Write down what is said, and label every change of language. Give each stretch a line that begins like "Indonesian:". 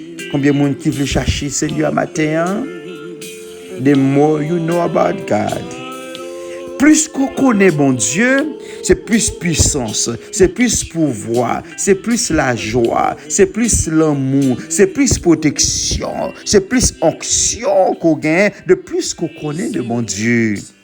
French: Combien de monde qui veut chercher Seigneur matin?
English: The more you know about God.
French: Plus qu'on connaît bon Dieu, c'est plus puissance, c'est plus pouvoir, c'est plus la joie, c'est plus l'amour, c'est plus protection, c'est plus onction qu'on gagne, de plus qu'on connaît de bon Dieu.